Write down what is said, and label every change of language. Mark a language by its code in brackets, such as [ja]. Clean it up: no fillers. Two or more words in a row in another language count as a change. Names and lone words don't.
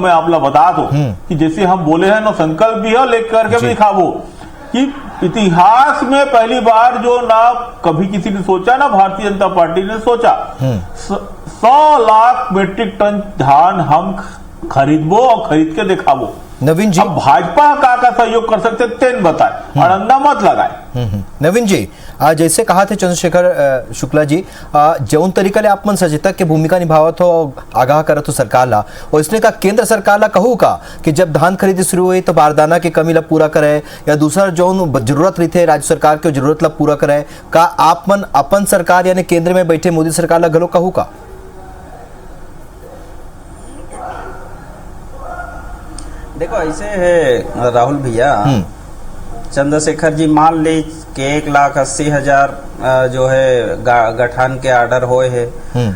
[hne] मैं आप ला बता दो कि जैसे हम बोले हैं ना, संकल्प भी है, लेकर करके भी दिखावो कि इतिहास में पहली बार जो ना कभी किसी ने सोचा ना भारतीय जनता पार्टी ने सोचा, 100 लाख मीट्रिक टन धान हम खरीदबो और खरीद के दिखावो। नवीन जी, अब भाजपा का सहयोग कर सकते तेन बताए, अड़ंदा मत लगाए। नवीन जी, जैसे कहा थे चंद्रशेखर शुक्ला जी, जौन तरीका ले आप मन सचेतक के भूमिका निभावत हो, आगाह करत हो सरकार ला, और इसने का केंद्र सरकार ला कहू का कि जब धान खरीदी शुरू हुई तो बारदाना की कमी ला पूरा करे, या दूसरा जौन जरूरत रही थे राज्य सरकार के जरूरत ला पूरा करे, का आप मन अपन सरकार यानी केंद्र में बैठे मोदी सरकार ला गलो कहू का? देखो ऐसे है राहुल भैया, चंद्रशेखर जी मान ली कि 1,80,000 जो है गठान के ऑर्डर होए है।